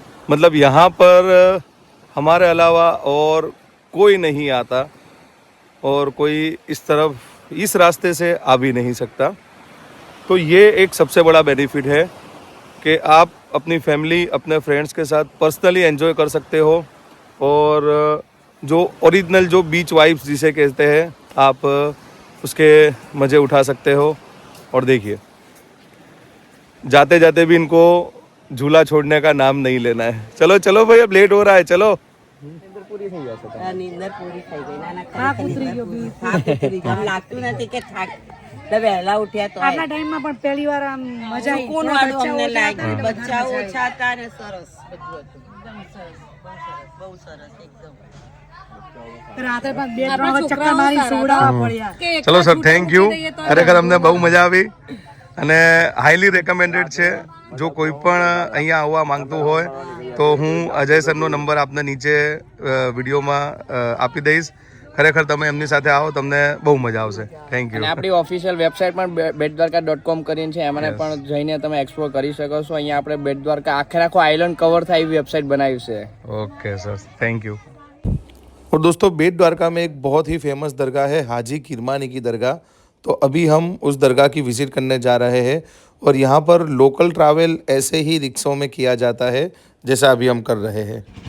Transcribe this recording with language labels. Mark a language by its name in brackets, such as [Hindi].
[Hindi] मतलब यहाँ पर हमारे अलावा और कोई नहीं आता और कोई इस तरफ इस रास्ते से आ भी नहीं सकता तो ये एक सबसे बड़ा बेनिफिट है कि आप अपनी फैमिली अपने फ्रेंड्स के साथ पर्सनली एंजॉय कर सकते हो और जो ओरिजिनल जो बीच वाइब्स जिसे कहते हैं आप उसके मज़े उठा सकते हो और देखिए जाते जाते भी इनको झूला छोड़ने का नाम नहीं लेना है चलो चलो भाई अब लेट हो रहा है चलो [Gujarati] નીંદર પૂરી થઈ ગઈ નાના ઉતરી ગયો લાગતું નથી કે થાક વહેલા ઉઠ્યા તો આપણા ટાઈમમાં પણ પહેલી વાર આમ મજા આવી સુકૂન વાળું અમને લાગ્યું બચ્ચાઓ ઓછા હતા ને સરસ બધું હતું એકદમ સરસ બહુ સરસ એકદમ રાત્રે પણ 2-3 વખત ચક્કર મારી સુવડાવવા પડ્યા ચલો સર થેન્ક યુ ખરેખર અમને બહુ મજા આવી અને હાઈલી રેકમેન્ડેડ છે જો કોઈ પણ અહીંયા આવવા માંગતું હોય તો હું અજય સરનો નંબર આપને નીચે વિડીયોમાં આપી દઈશ ખરેખર તમે એમની સાથે આવો તમને બહુ મજા આવશે થેન્ક અને [English] you [Gujarati] આપણી ઓફિશિયલ વેબસાઇટ પણ બેટદ્વારકા.com કરીને છે એમને પણ જઈને તમે એક્સપ્લોર કરી શકો છો અહીંયા આપણે બેટ દ્વારકા આખે આખો આઇલેન્ડ કવર થાય એવી વેબસાઇટ બનાવી છે [Hindi] ओके सर थैंक यू और दोस्तों बेट द्वारका में एक बहुत ही फेमस दरगाह है हाजी किरमानी की दरगाह तो अभी हम उस दरगाह की विज़िट करने जा रहे हैं और यहाँ पर लोकल ट्रैवल ऐसे ही रिक्शों में किया जाता है जैसा अभी हम कर रहे हैं